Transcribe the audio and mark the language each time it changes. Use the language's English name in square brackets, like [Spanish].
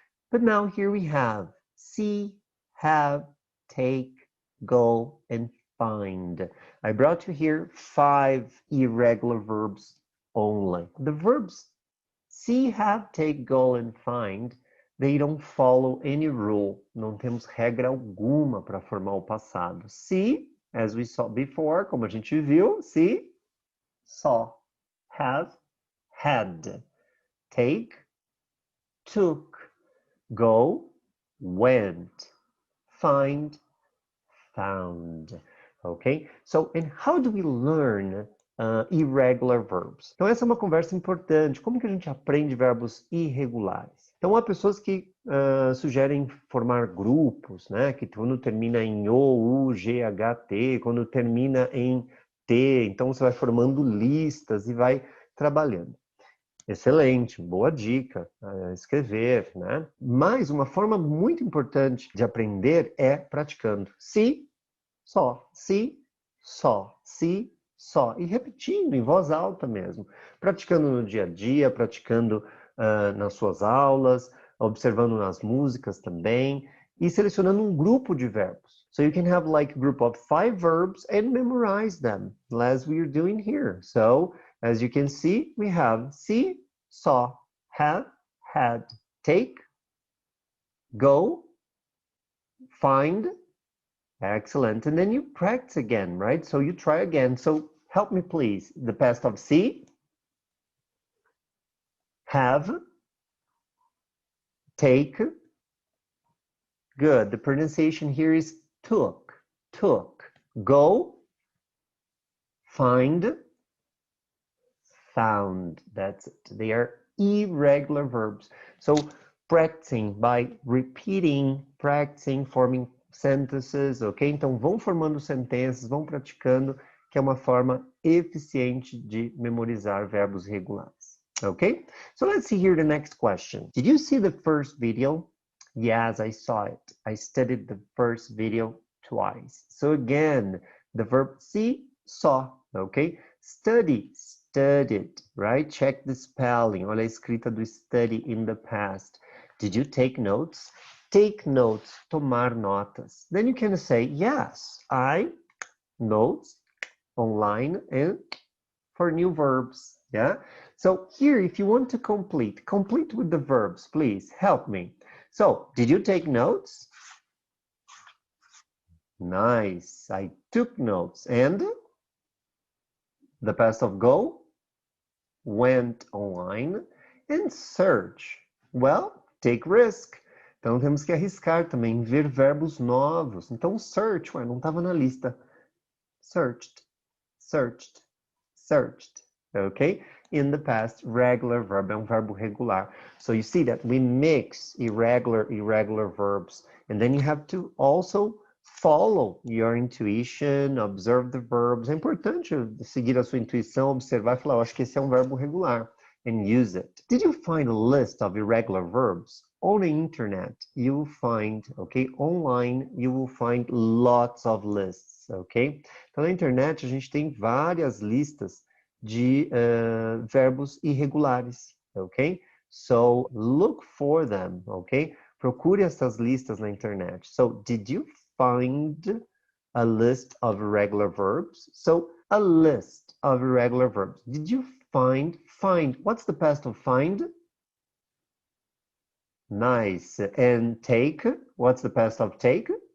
[English] But now here we have see, have, take, go, and find. I brought you here 5 irregular verbs only. The verbs see, have, take, go, and find, they don't follow any rule. [Portuguese] Não temos regra alguma para formar o passado. [English] See, as we saw before, [Portuguese] como a gente viu, [English] see, saw, have, had, take, took, go, went, find, found. Okay? So, and how do we learn irregular verbs? [Portuguese] Então, essa é uma conversa importante. Como que a gente aprende verbos irregulares? Então, há pessoas que sugerem formar grupos, né? Que quando termina em O, U, G, H, T, quando termina em T, então você vai formando listas e vai trabalhando. Excelente, boa dica, escrever, né? Mas uma forma muito importante de aprender é praticando. [English] Se, só, se, só, se, só. [Portuguese] E repetindo em voz alta mesmo. Praticando no dia a dia, praticando nas suas aulas, observando nas músicas também. E selecionando um grupo de verbos. [English] So you can have like a group of 5 verbs and memorize them, as we are doing here. So, as you can see, we have see, saw, have, had, take, go, find. Excellent. And then you practice again, right? So you try again. So help me, please. The past of see, have, take. Good. The pronunciation here is took, took. Go, find, found. That's it. They are irregular verbs. So practicing by repeating, practicing, forming sentences, ok? [Portuguese] Então vão formando sentenças, vão praticando, que é uma forma eficiente de memorizar verbos regulares. [English] Okay? So let's see here the next question. Did you see the first video? Yes, I saw it. I studied the first video twice. So again, the verb see, saw, okay? Study, studied, right? Check the spelling. [Portuguese] Olha a escrita do [English] study in the past. Did you take notes? Take notes, [Portuguese] tomar notas. [English] Then you can say, yes, I notes online and for new verbs, yeah? So here, if you want to complete with the verbs, please help me. So, did you take notes? Nice, I took notes. And the past of go, went online. And search, well, take risk. [Portuguese] Então temos que arriscar também, ver verbos novos. Então search, não estava na lista. [English] Searched, searched, searched, okay? In the past, regular verb, [Portuguese] é um verbo regular. [English] So you see that we mix irregular verbs. And then you have to also follow your intuition, observe the verbs. [Portuguese] É importante seguir a sua intuição, observar e falar, acho que esse é um verbo regular. [English] And use it. Did you find a list of irregular verbs? On the internet, you will find, okay? Online, you will find lots of lists, okay? [Portuguese] Então, na internet, a gente tem várias listas de verbos irregulares, ok? [English] So, look for them, ok? [Portuguese] Procure essas listas na internet. [English] So, did you find a list of irregular verbs? So, a list of irregular verbs. Did you find? Find. What's the past of find? Nice. And take? What's the past of take?